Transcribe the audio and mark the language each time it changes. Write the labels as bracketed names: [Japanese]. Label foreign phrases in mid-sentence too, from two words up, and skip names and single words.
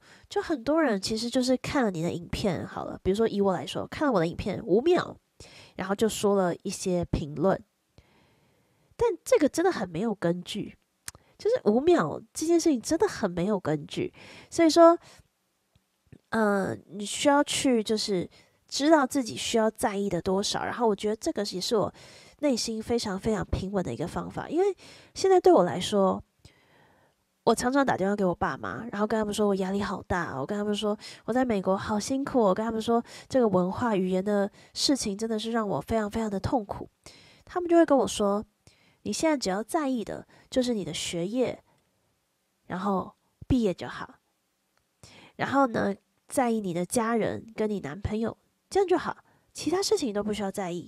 [Chinese] 就很多人其實就是看了你的影片好了，比如说以我來說，看了我的影片5秒，然後就說了一些評論。但這個真的很沒有根據，就是5秒這件事情真的很沒有根據，所以說，你需要去就是知道自己需要在意的多少，然後我覺得這個也是我內心非常非常平穩的一個方法，因為現在對我來說，我常常打電話給我爸媽，然後跟他們說我壓力好大，我跟他們說我在美國好辛苦，我跟他們說這個文化語言的事情真的是讓我非常非常的痛苦，他們就會跟我說，你現在只要在意的就是你的學業，然後畢業就好。然後呢，在意你的家人跟你男朋友，這樣就好，其他事情都不需要在意。